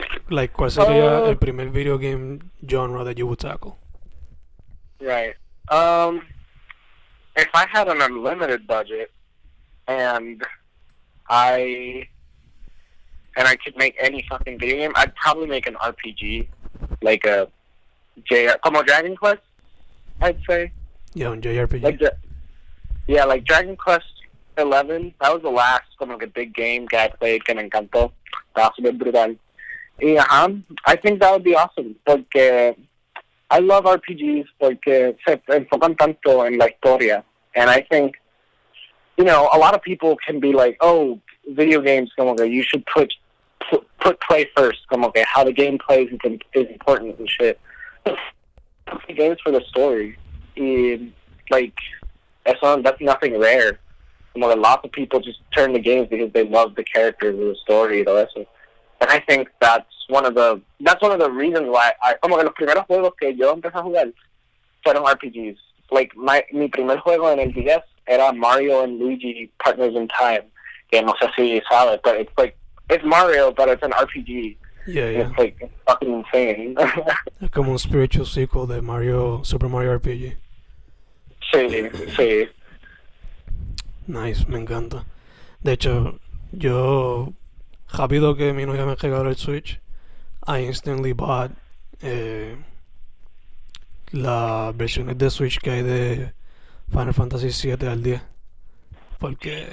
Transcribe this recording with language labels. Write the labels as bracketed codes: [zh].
[en] Like, [es] ¿cuál sería el primer [en] video game genre that you would tackle? Right. If I had an unlimited budget and I and I could make any fucking video game, I'd probably make an RPG, like a como Dragon Quest, I'd say. Yeah, un JRPG. Like Dragon Quest 11. That was the last como que big game que I played [es] que me encantó. Estaba super brutal. [en] Y I think that would be awesome porque I love RPGs [es] porque se enfocan tanto en la historia, [en] and I think, you know, a lot of people can be like, oh, video games, como que you should put play first, como que how the game plays is important and shit. Games for the story, and like that's nothing rare. Como que lots of people just turn to games because they love the characters and the story [es] y todo eso. [en] And I think that's one of the reasons why [es] como que los primeros juegos que yo empecé a jugar [en] fueron RPGs. [es] Like mi primer juego en el DS era Mario and Luigi Partners in Time. Que no sé si sabes, [en] but it's Mario, but it's an RPG. Yeah. It's like fucking insane. [es] Es como un spiritual sequel de Super Mario RPG. Sí. Nice, me encanta. De hecho, yo, rápido que mi novia me regaló el Switch, [en] I instantly bought [es] las versiones de Switch que hay de Final Fantasy 7 al 10. Porque